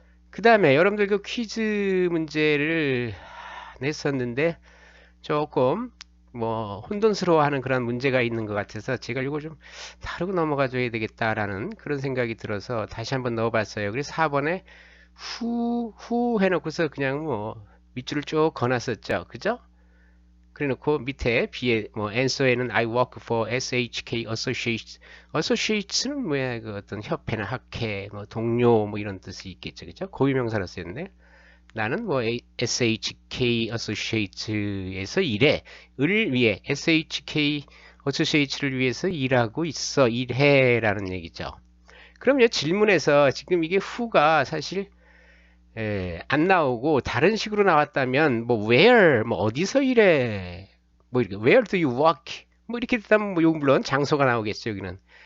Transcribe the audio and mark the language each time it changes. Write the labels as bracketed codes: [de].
[ko] 그 다음에 여러분들 그 퀴즈 문제를 냈었는데 조금 뭐 혼돈스러워하는 그런 문제가 있는 것 같아서 제가 이거 좀 다루고 넘어가 줘야 되겠다라는 그런 생각이 들어서 다시 한번 넣어봤어요. 그래서 4번에 후 해놓고서 그냥 뭐 밑줄을 쭉 그어놨었죠. 그죠? 그래놓고 밑에 B에 뭐 answer에는 [en] I work for SHK Associates. [ko] Associates는 뭐야? 그 어떤 협회나 학회, 뭐 동료 뭐 이런 뜻이 있겠죠. 그죠? 고유명사로 쓰였네. 나는 뭐 SHK Associates에서 일해. 을 위해 SHK Associates를 위해서 일하고 있어. 일해라는 얘기죠. 그럼요, 질문에서 지금 이게 후가 사실 안 나오고 다른 식으로 나왔다면 뭐 where 뭐 어디서 일해 뭐 이렇게 [en] where do you work [ko] 뭐 이렇게 됐다면 뭐 요건 물론 장소가 나오겠죠 여기는.